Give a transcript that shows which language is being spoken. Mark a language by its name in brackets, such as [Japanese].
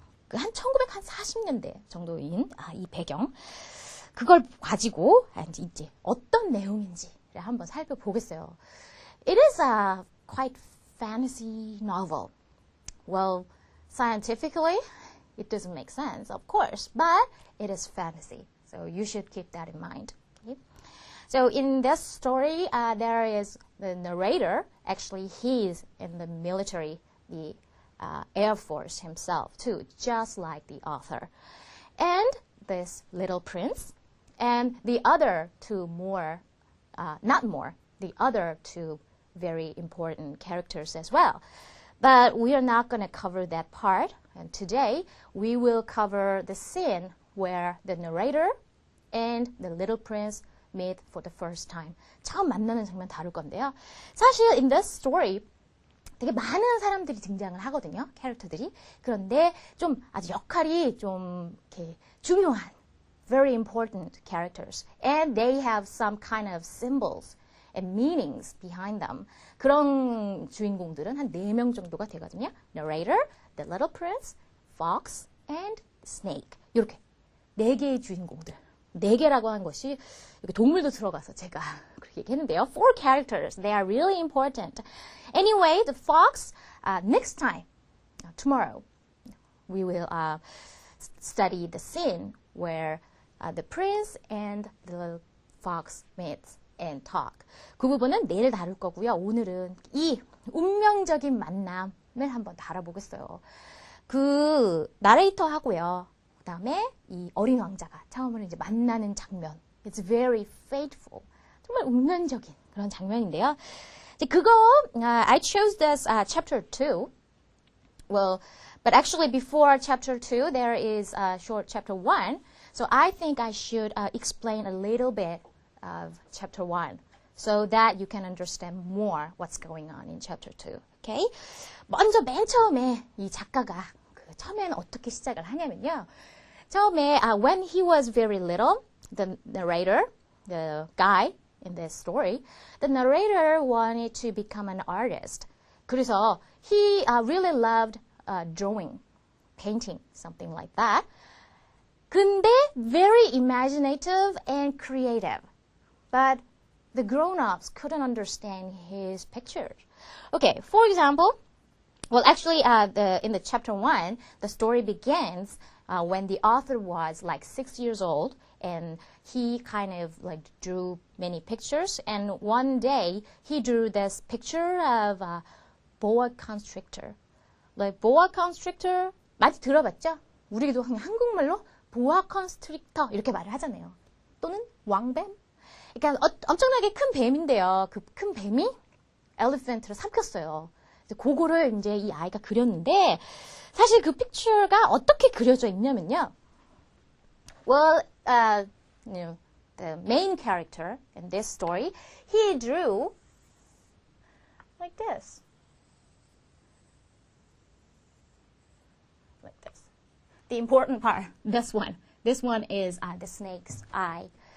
[Korean] 한 1940년대 정도인 이 배경, 그걸 가지고 이제 어떤 내용인지를 한번 살펴보겠어요. [English] It is a quite fantasy novel. Well, scientifically, it doesn't make sense, of course, but it is fantasy. So you should keep that in mind. Okay? So in this story, there is the narrator. Actually, he's in the military, the Air Force himself, too, just like the author. And this little prince, and the other two the other two very important characters as well. But we are not going to cover that part. And today, we will cover the scene where the narrator and the little prince meet for the first time. [Korean] 처음 만나는 장면 다룰 건데요. 사실 [English] in this story, [Korean] 되게 많은 사람들이 등장을 하거든요. 캐릭터들이. 그런데 좀 아주 역할이 좀 이렇게 중요한 [English] very important characters. And they have some kind of symbols and meanings behind them. [Korean] 그런 주인공들은 한 4명 정도가 되거든요. [English] Narrator, the little prince, fox, and snake. [Korean] 이렇게 4개의 주인공들. 4개라고 한 것이 이렇게 동물도 들어가서 제가 그렇게 얘기했는데요. [English] 4 characters. They are really important. Anyway, the fox, next time, tomorrow, we will study the scene where the prince and the little fox meets and talk. [Korean] 그 부분은 내일 다룰 거고요. 오늘은 이 운명적인 만남을 한번 다뤄보겠어요. 그 나레이터 하고요. 그 다음에 이 어린 왕자가 처음으로 이제 만나는 장면. [English] It's very fateful. [Korean] 정말 운명적인 그런 장면인데요. 이제 그거 [English] I chose this chapter 2. Well, but actually before chapter 2 there is a short chapter 1. So I think I should explain a little bit of chapter 1 so that you can understand more what's going on in chapter 2. Okay? [Korean] 먼저 맨 처음에 이 작가가 처음에는 어떻게 시작을 하냐면요. 처음에 [English] when he was very little, the narrator, the guy in this story, the narrator wanted to become an artist. 그래서 he really loved drawing, painting, something like that. 근데 very imaginative and creative. But the grown-ups couldn't understand his pictures. Okay, for example, well, actually, in the chapter 1, the story begins when the author was like 6 years old, and he kind of like drew many pictures. And one day he drew this picture of a boa constrictor. [Korean] Like boa constrictor 많이 들어봤죠? 우리도 그냥 한국말로 보아 컨스트릭터 이렇게 말을 하잖아요. 또는 왕뱀. 그러니까 엄청나게 큰 뱀인데요. 그 큰 뱀이 엘리펀트를 삼켰어요. 그거를 이제 이 아이가 그렸는데 사실 그 픽처가 어떻게 그려져 있냐면요. [English] Well, the main character in this story, he drew like this. Like this. The important part, this one. This one is the snake's eye.